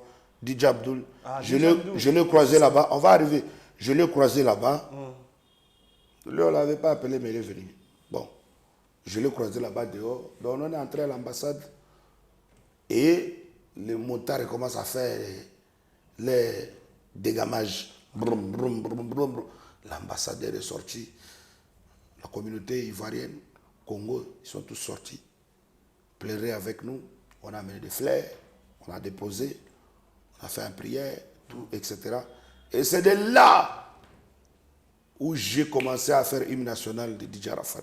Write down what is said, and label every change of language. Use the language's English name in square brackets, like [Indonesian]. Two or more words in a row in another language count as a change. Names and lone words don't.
[French] DJ Abdul. Ah, je l'ai croisé là-bas. On va arriver. Je l'ai croisé là-bas. Lui, on ne l'avait pas appelé, mais il est venu. Bon. Je l'ai croisé là-bas dehors. Donc on est entré à l'ambassade. Et les motards commencent à faire les dégamages. Brum, brum, brum, brum, brum. L'ambassadeur est sorti. La communauté ivoirienne, Congo, ils sont tous sortis. Pleurer avec nous. On a amené des fleurs. On a déposé. On a fait une prière, tout, etc. Et c'est de là où j'ai commencé à faire hymne national de DJ Arafat.